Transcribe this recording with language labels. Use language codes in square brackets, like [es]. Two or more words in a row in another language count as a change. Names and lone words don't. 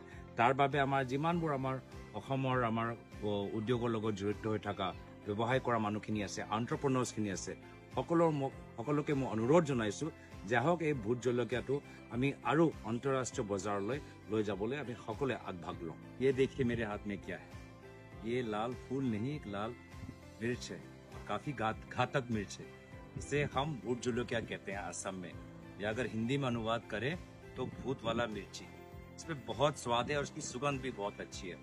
[as] তাৰ বাবে আমাৰ যিমানবোৰ আমাৰ অসমৰ আমাৰ উদ্যোগৰ লগত জড়িত হৈ থকা ব্যৱসায় কৰা মানুহখিনি আছে, এণ্টাৰপ্ৰেনাৰ্ছখিনি আছে, সকলোকে মই অনুৰোধ জনাইছোঁ যে আহক এই ভোট জলকীয়াটো আমি আৰু আন্তঃৰাষ্ট্ৰীয় বজাৰলৈ লৈ যাবলৈ আমি সকলোৱে আগভাগ লওঁ। [hi] ये देखिए मेरे हाथ में क्या है, ये लाल फूल नहीं, एक लाल मिर्च है, काफी घातक मिर्च है। इसे हम भूट जलकिया कहते हैं असम में, या अगर हिंदी में अनुवाद करें तो भूत वाला मिर्ची। इसमें बहुत स्वाद है और इसकी सुगंध भी बहुत अच्छी है।